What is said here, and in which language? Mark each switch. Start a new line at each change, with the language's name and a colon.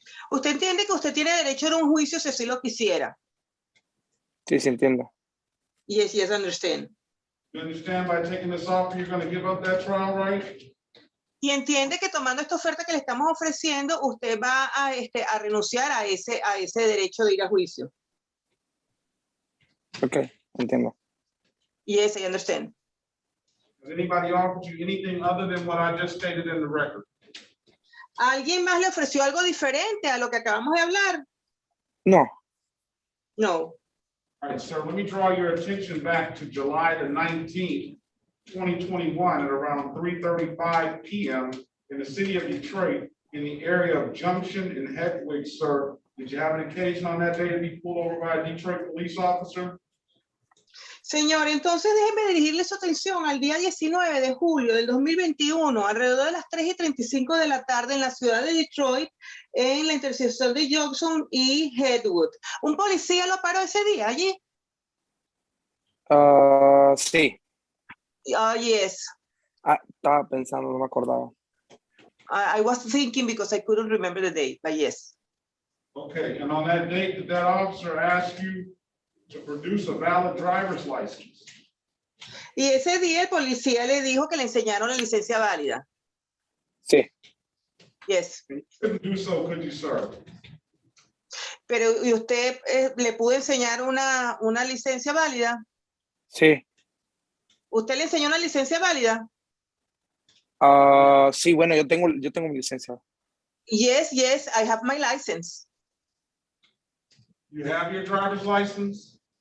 Spanish: Usted entiende que usted tiene derecho a un juicio si así lo quisiera. Sí, sí, entiendo.
English: Yes, yes, I understand. You understand by taking this offer, you're going to give up that trial right?
Spanish: Y entiende que tomando esta oferta que le estamos ofreciendo, usted va a renunciar a ese derecho de ir a juicio. Ok, entiendo.
English: Yes, I understand. Has anybody offered you anything other than what I just stated in the record?
Spanish: ¿Alguien más le ofreció algo diferente a lo que acabamos de hablar? No.
English: No. All right, sir, let me draw your attention back to July the 19th, 2021 at around 3:35 p.m. in the city of Detroit in the area of Junction and Hedwig, sir. Did you have an occasion on that day to be pulled over by a Detroit police officer?
Spanish: Señor, entonces déjeme dirigirle su atención al día 19 de julio del 2021, alrededor de las 3:35 de la tarde en la ciudad de Detroit, en la intersección de Jackson y Hedwood. ¿Un policía lo paró ese día allí? Sí.
English: Yes.
Spanish: Estaba pensando, no me acordaba.
English: I was thinking because I couldn't remember the date, but yes. Okay, and on that date, did that officer ask you to produce a valid driver's license?
Spanish: Y ese día el policía le dijo que le enseñaron la licencia válida. Sí.
English: Yes. And you couldn't do so, could you, sir?
Spanish: Pero ¿y usted le pudo enseñar una licencia válida? Sí. ¿Usted le enseñó una licencia válida? Sí, bueno, yo tengo mi licencia.
English: Yes, yes, I have my license. You have your driver's license?